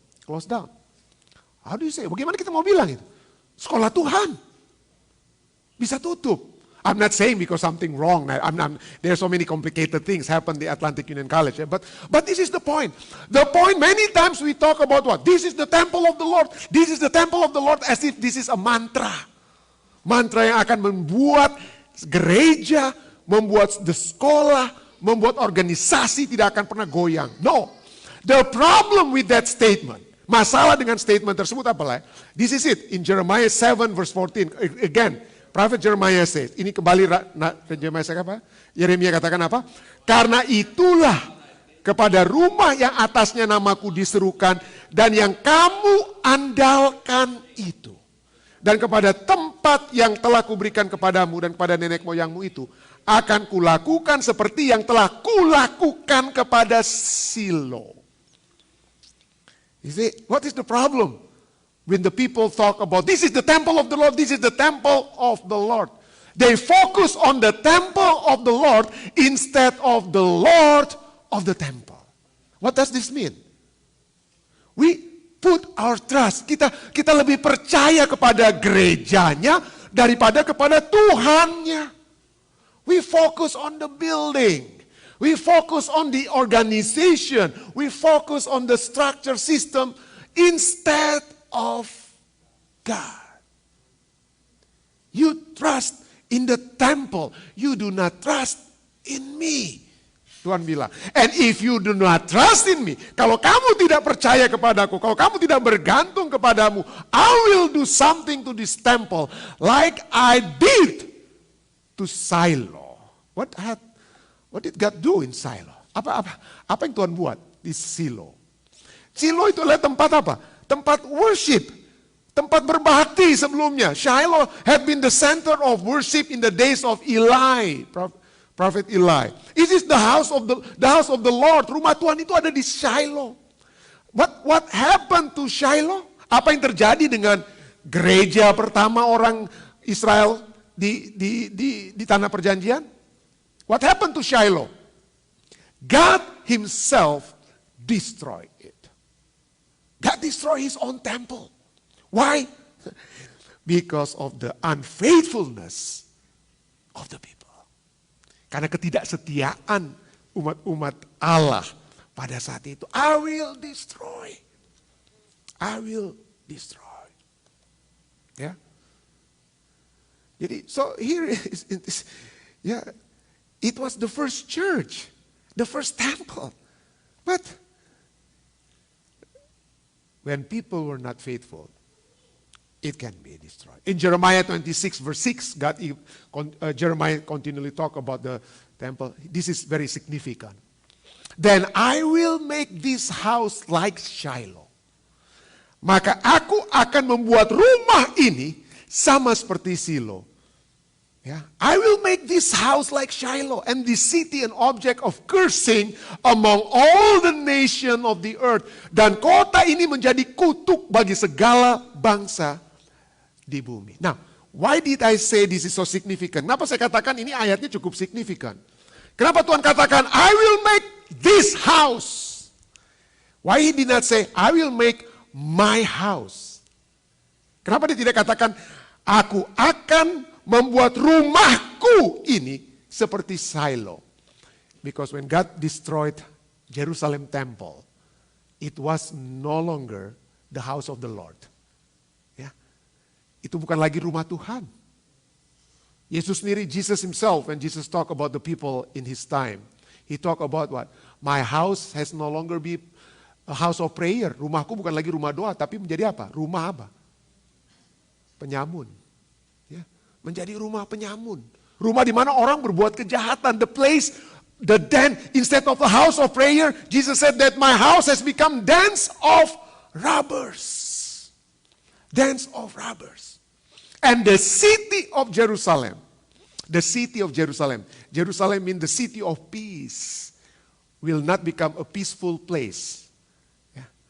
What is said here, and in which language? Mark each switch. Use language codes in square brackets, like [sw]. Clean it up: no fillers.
[en] Closed down. How do you say? [id] Bagaimana kita mau bilang itu? Sekolah Tuhan. Bisa tutup. [en] I'm not saying because something wrong. There are so many complicated things happen at the Atlantic Union College. But this is the point. The point, many times we talk about what? This is the temple of the Lord. This is the temple of the Lord, as if this is a mantra. [id] Mantra yang akan membuat gereja, membuat the sekolah, membuat organisasi tidak akan pernah goyang. [en] No. The problem with that statement, [id] masalah dengan statement tersebut adalah, [en] this is it, in Jeremiah 7 verse 14, again, Prophet Jeremiah says, [id] ini kembali Jeremiah apa? Yeremia katakan apa? Karena itulah kepada rumah yang atasnya namaku diserukan dan yang kamu andalkan itu. Dan kepada tempat yang telah kuberikan kepadamu dan kepada nenek moyangmu itu akan kulakukan seperti yang telah kulakukan kepada Silo. [en] You see, what is the problem? When the people talk about, this is the temple of the Lord, this is the temple of the Lord. They focus on the temple of the Lord instead of the Lord of the temple. What does this mean? We put our trust, [id] kita lebih percaya kepada gerejanya daripada kepada Tuhannya. [en] We focus on the building. We focus on the organization. We focus on the structure system instead of God. You trust in the temple. You do not trust in me. [id] Tuhan bilang, [en] and if you do not trust in me, [id] kalau kamu tidak percaya kepadaku, kalau kamu tidak bergantung kepadamu, [en] I will do something to this temple like I did to Silo. What did God do in Silo? [id] Apa yang Tuhan buat di Silo? Silo itu adalah tempat apa? Tempat worship, tempat berbakti sebelumnya. [en] Shiloh had been the center of worship in the days of Eli, Prophet Eli. It is the house of the Lord. [id] Rumah Tuhan itu ada di Shiloh. [en] What happened to Shiloh? [id] Apa yang terjadi dengan gereja pertama orang Israel di tanah perjanjian? [en] What happened to Shiloh? God Himself destroyed it. God destroyed His own temple. Why? Because of the unfaithfulness of the people. [id] Karena ketidaksetiaan umat-umat Allah pada saat itu. [en] I will destroy. I will destroy. Ya. Jadi, so here is yeah, it was the first church, the first temple. But when people were not faithful, It can be destroyed. In Jeremiah 26 verse 6, Jeremiah continually talk about the temple. This is very significant. Then I will make this house like Shiloh. [id] Maka aku akan membuat rumah ini sama seperti Silo. [en] Yeah. I will make this house like Shiloh, and this city an object of cursing among all the nation of the earth. [id] Dan kota ini menjadi kutuk bagi segala bangsa di bumi. [en] Now, why did I say this is so significant? [id] Kenapa saya katakan ini ayatnya cukup signifikan? Kenapa Tuhan katakan, [en] I will make this house? Why he did not say, I will make my house? [id] Kenapa dia tidak katakan, aku akan membuat rumahku ini seperti Shiloh? [en] Because when God destroyed Jerusalem temple, it was no longer the house of the Lord. [id] Ya. Itu bukan lagi rumah Tuhan. Yesus sendiri, [en] Jesus himself, when Jesus talk about the people in his time, he talk about what? My house has no longer be a house of prayer. [id] Rumahku bukan lagi rumah doa, tapi menjadi apa? Rumah apa? Penyamun. Menjadi rumah penyamun. Rumah di mana orang berbuat kejahatan. [en] The place, the den, instead of the house of prayer, Jesus said that my house has become dens of robbers. Dens of robbers. And the city of Jerusalem, Jerusalem means the city of peace, will not become a peaceful place. Yeah.